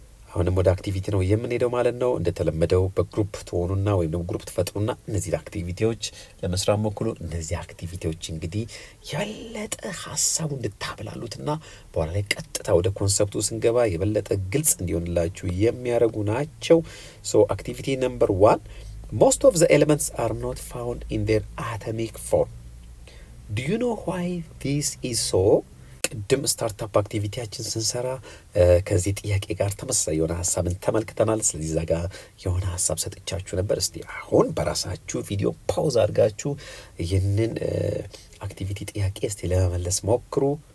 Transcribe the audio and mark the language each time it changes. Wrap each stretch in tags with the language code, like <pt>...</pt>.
<am>አሁንም ወደ አክቲቪቲ ነው የምንሄደው ማለት ነው። እንደተለመደው በግሩፕ ትሆኑና ወይም ደግሞ ግሩፕ ትፈጥሩና እነዚህ አክቲቪቲዎች ለመስራት ሞክሩ። እነዚህ አክቲቪቲዎች እንግዲህ የበለጠ ሀሳቡ እንድታብላሉትና በኋላ ላይ ቀጥታ ወደ ኮንሰፕቱ ስንገባ የበለጠ ግልጽ እንዲሆንላችሁ የሚያደርጉ ናቸው። አክቲቪቲ ነምበር 1</am> <en>most of the elements are not found in their atomic form. Do you know why this is so?</en> <am>ቅድም ስታርታፕ አክቲቪቲያችን ስንሰራ ከዚህ ጥያቄ ጋር ተመሳሳይ የሆነ ሀሳብን ተመልክተናል። ስለዚህ እዛ ጋር የሆነ ሀሳብ ሰጥቻችሁ ነበር። እስቲ አሁን በራሳችሁ ቪዲዮ ፓውዝ አድርጋችሁ ይህንን አክቲቪቲ ጥያቄ እስቲ ለመመለስ ሞክሩ።</am>